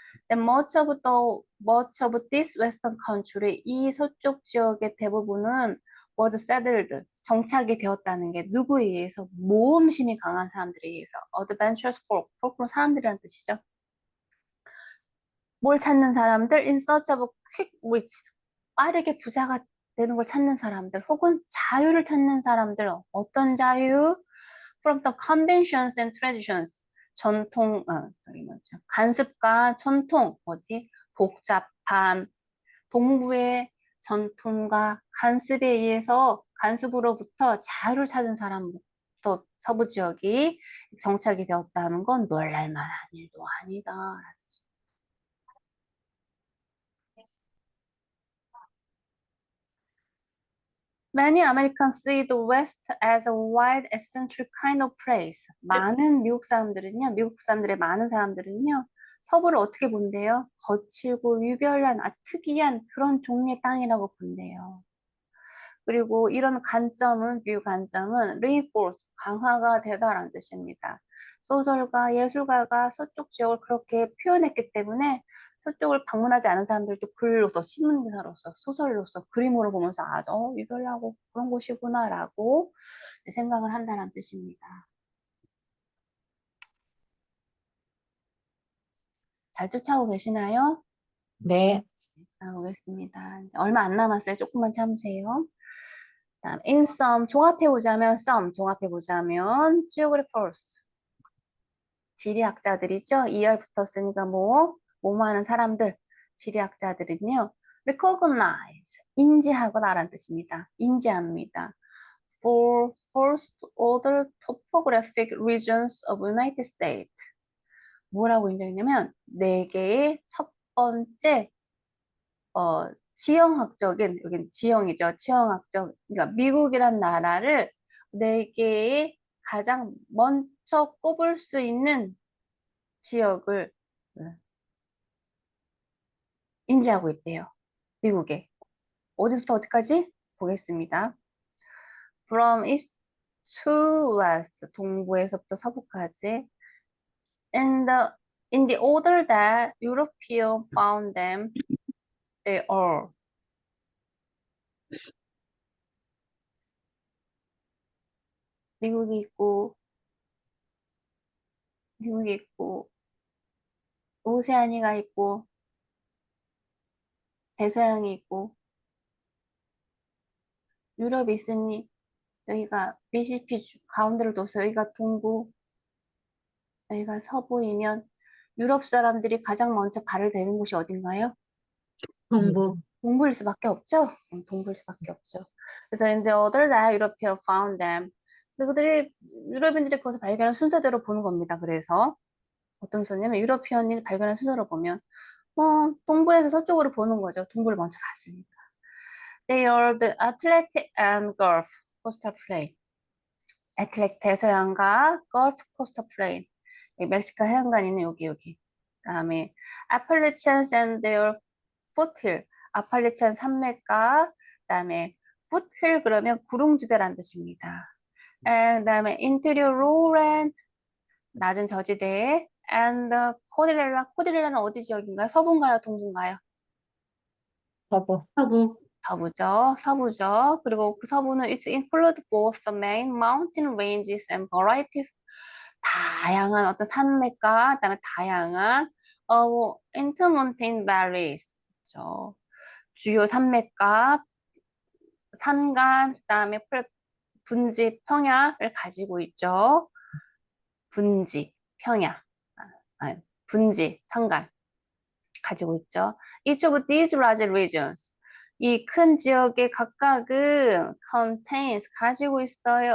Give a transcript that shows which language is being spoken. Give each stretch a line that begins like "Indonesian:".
English: And much of this western country,
Korean: 이 서쪽 지역의 대부분은
English: was settled,
Korean: 정착이 되었다는 게 누구에 의해서? 모험심이 강한 사람들에 의해서.
English: adventurous folk
Korean: 는 사람들이란 뜻이죠. 뭘 찾는 사람들?
English: in search of quick rich,
Korean: 빠르게 부자가 되는 걸 찾는 사람들, 혹은 자유를 찾는 사람들. 어떤 자유?
English: From the conventions and traditions,
Korean: 저기 뭐죠? 관습과 전통, 복잡한 동부의 전통과 관습에 의해서 관습으로부터 자유를 찾은 사람부터 서부 지역이 정착이 되었다는 건 놀랄 만한 일도 아니다.
English: Many Americans see the West as a wild, eccentric kind of place.
Korean: 미국 사람들의 많은 사람들은요, 서부를 어떻게 본대요? 거칠고 유별난, 특이한 그런 종류의 땅이라고 본대요. 그리고 이런 뷰 관점은 reinforce, 강화가 되다라는 뜻입니다. 소설가, 예술가가 서쪽 지역을 그렇게 표현했기 때문에 서쪽을 방문하지 않은 사람들도 글로서, 신문기사로서, 소설로서, 그림으로 보면서 유별나고 그런 곳이구나라고 생각을 한다는 뜻입니다. 잘 쫓아오고 계시나요? 네. 가보겠습니다. 얼마 안 남았어요. 조금만 참으세요. 다음,
English: in sum,
Korean: 종합해보자면, geographers, 지리학자들이죠. 2열 붙었으니까 뭐뭐 하는 사람들, 지리학자들은요, recognize, 인지하거나라는 뜻입니다. 인지합니다.
English: for first order topographic regions of United States.
Korean: 뭐라고 인정했냐면 네 개의 첫 번째 지형학적인 여긴 지형이죠. 지형학적 그러니까 미국이란 나라를 네 개의 가장 먼저 꼽을 수 있는 지역을 인지하고 있대요. 미국에. 어디서부터 어디까지? 보겠습니다.
English: From east to west,
Korean: 동부에서부터 서부까지.
English: In the order that Europeans found them, they are.
Korean: 미국이 있고, 미국이 있고, 오세아니가 있고, 대서양이 있고, 유럽이 있으니 여기가 미시시피 가운데를 둬서 여기가 동부, 여기가 서부이면 유럽 사람들이 가장 먼저 발을 대는 곳이 어딘가요? 동부. 동부일 수밖에 없죠? 동부일 수밖에 없죠. 그래서
English: in the other that European found them.
Korean: 그들이 유럽인들이 그것을 발견한 순서대로 보는 겁니다. 그래서 어떤 순서냐면 유러피언이 발견한 순서로 보면 동부에서 서쪽으로 보는 거죠. 동부를 먼저 봤으니까. They are the Atlantic and Gulf Coastal Plain. 애틀랜틱 대서양과 Gulf Coastal Plain. 멕시코 해안간 있는 여기. 그다음에
English: Appalachians and their foothill.
Korean: 아팔리찬 산맥과 그다음에 foothill 그러면 구릉지대란 뜻입니다. 그다음에
English: interior lowland
Korean: 낮은 저지대 and 코디렐라 코디렐라는 어디 지역인가요? 서부인가요? 동부인가요? 서부. 서부. 서부죠. 그리고 그 서부는
English: it's include both the main mountain ranges and variety
Korean: 다양한 어떤 산맥과 그다음에 다양한
English: intermountain valleys
Korean: 그렇죠. 주요 산맥과 산간 그다음에 분지 평야를 가지고 있죠. 분지 평야 분지 산간 가지고 있죠.
English: Each of these large regions
Korean: 이 큰 지역의 각각은
English: contains
Korean: 가지고 있어요.